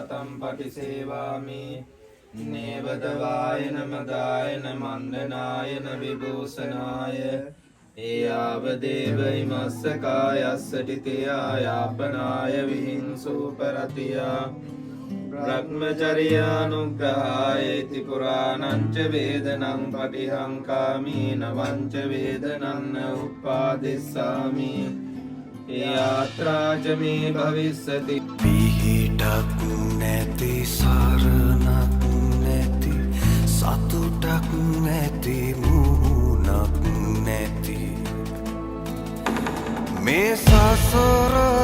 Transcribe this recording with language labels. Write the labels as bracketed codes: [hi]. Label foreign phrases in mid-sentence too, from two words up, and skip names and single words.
[pi] පටිසේවාමි නේවදවායන මදායන මන්දනායන විභූෂනාය ඒයාවදේව ඉමස්ස කායස්සටිතයා යාපනාය විහිංසූ පරතියා බ්‍රහ්මචර්යානුග්‍රහායේති පුරාණංච වේදනං පටිහංකාමි නවංච වේදනං උප්පාදිස්සාමි යාත්‍රාච මේ භවිස්සති [si] පිහිටක් නැති සරණක් නැති සතුටක් නැති මුහුණක් නැති මේ සසර